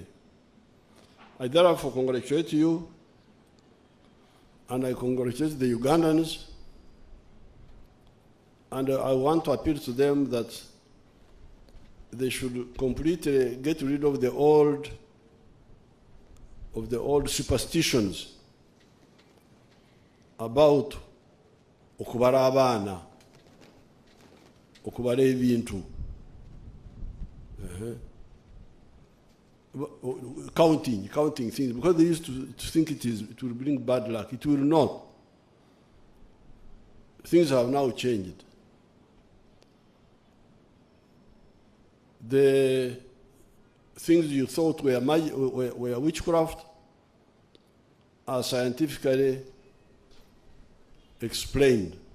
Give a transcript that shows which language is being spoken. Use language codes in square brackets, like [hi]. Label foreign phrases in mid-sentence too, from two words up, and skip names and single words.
[en] I therefore congratulate you, and I congratulate the Ugandans, and I want to appeal to them that they should completely get rid of the old superstitions about [nyn] okubara abana, okubara ebintu, [en] counting things, because they used to think it will bring bad luck. It will not. Things have now changed. The things you thought were witchcraft are scientifically explained.